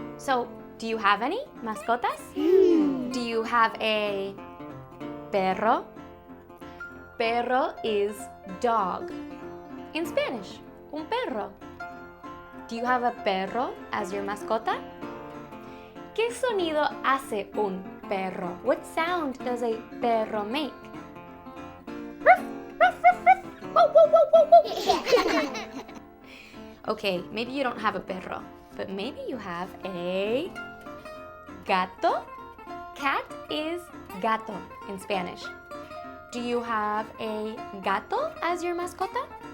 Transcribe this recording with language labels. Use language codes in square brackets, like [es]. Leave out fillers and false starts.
[en] So, do you have any mascotas? Do you have a perro? Perro is dog. In Spanish, un perro. Do you have a perro as your mascota? [es] ¿Qué sonido hace un perro? [en] What sound does a perro make? Ruff, ruff, ruff, ruff. Whoa, whoa, whoa, whoa, whoa. Okay, maybe you don't have a perro, but maybe you have a gato. Cat is gato in Spanish. Do you have a gato as your mascota?